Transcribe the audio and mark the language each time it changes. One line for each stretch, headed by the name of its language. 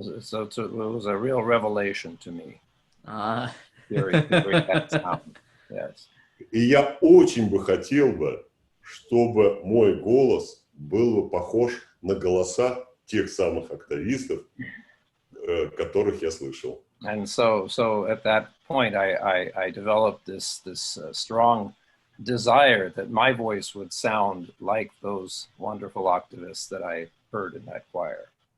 English: So it was a real revelation to me. Very that sound. Yes.
Russian: И я очень бы хотел бы, чтобы мой голос был бы похож на голоса тех самых октавистов, которых я слышал.
English: And so at that point, I developed this strong desire that my voice would sound like those wonderful octavists that I heard in that choir.